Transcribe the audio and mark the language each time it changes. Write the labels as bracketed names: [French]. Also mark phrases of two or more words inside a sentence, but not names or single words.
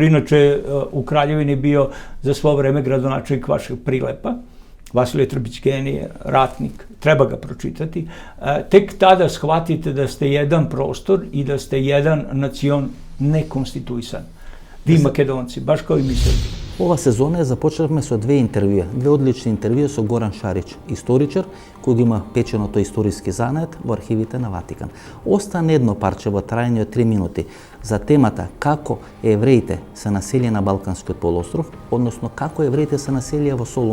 [Serbian] Inače, u Kraljevini bio za svo vreme gradonačelnik vašeg Prilepa. Vasilije Trbić genije, ratnik, treba ga pročitati. Tek tada shvatite da ste jedan prostor i da ste jedan nacion nekonstituisan. Vi Makedonci, baš kao i mi Srbi. [Macedonian] Ова сезона започнавме со две интервјуа, две одлични интервјуа со Горан Шарич, историчар, кој го има печеното историски занет во архивите на Ватикан. Остана едно парче во трајање од 3 минути за темата како евреите се населија на Балканскиот полуостров, односно како евреите се населија во Солун.